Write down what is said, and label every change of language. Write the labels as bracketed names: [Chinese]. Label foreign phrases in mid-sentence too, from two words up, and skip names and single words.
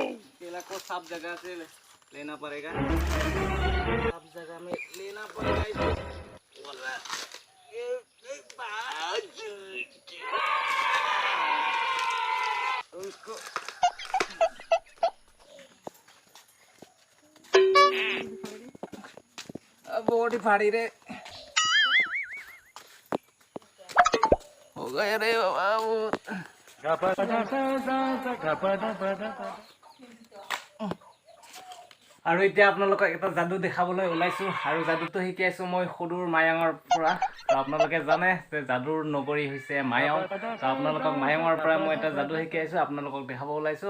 [Hindi] केला को सब जगह से लेना पड़ेगा, सब जगह में लेना पड़ेगा उसको। बहुत ही फाड़ी रे, हो गया रे बाबू। [Assamese] আৰু এতিয়া আপোনালোকক এটা যাদু দেখাবলৈ ওলাইছোঁ, আৰু যাদুটো শিকাইছোঁ মই সৰুৰ মায়ঙৰ পৰা। তো আপোনালোকে জানে যে যাদুৰ নগৰী হৈছে মায়ং। তো আপোনালোকক মায়ঙৰ পৰা মই এটা যাদু শিকাইছোঁ, আপোনালোকক দেখাব ওলাইছোঁ।